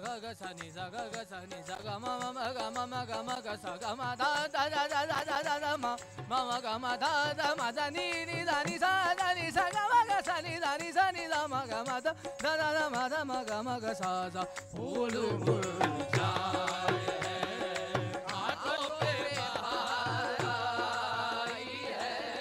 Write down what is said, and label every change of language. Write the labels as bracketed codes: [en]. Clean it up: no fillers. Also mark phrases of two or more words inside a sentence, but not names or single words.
[hi] सा नि सा ग सा नि सा ग म म ग म म ग म ग सा ग म दा दा दा दा दा दा दा दा म म म ग म दा दा म दा नि नि दा नि सा ग म ग सा नि दा म ग म दा दा दा दा म दा म ग म ग सा सा फूल मुरझाए घाटों पे बहार आई है।